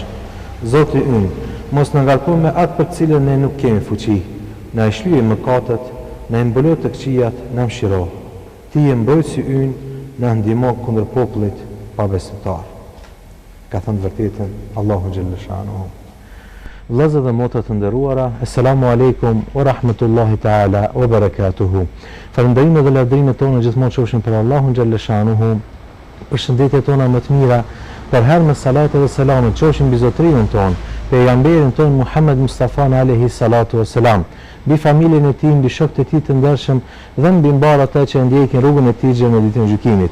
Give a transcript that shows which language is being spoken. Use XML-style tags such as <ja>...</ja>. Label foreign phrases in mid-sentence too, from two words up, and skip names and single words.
<sq>Zoti ynë, mos na ngarko me atë për cilën ne nuk kemi fuqi. Na e shlyje mëkatet, na e mbolo të këqijat, na mëshiro. Ti je mbrojtësi ynë, na ndihmo kundër popullit pabesimtar. Ka thënë vërtetën Allahu</sq> <ar>جل شأنه.</ar> <sq>Vëllezër dhe motra të nderuara,</sq> <ar>السلام عليكم ورحمة الله تعالى وبركاته.</ar> <sq>Falënderimet dhe lavdërimet tona gjithmonë qofshin për Allahun</sq> <ar>جل شأنه.</ar> <sq>Përshëndetjet tona më të mira, për herë me salatë dhe selamet qofshin mbi zotërinën tonë, pejgamberin tonë Muhammed Mustafa</sq> <ar>عليه الصلاة والسلام,</ar> <sq>mbi familjen e tij, mbi shokët e tij të ndershëm dhe mbi mbar ata që ndjekin rrugën e tij deri në ditën e gjykimit.</sq>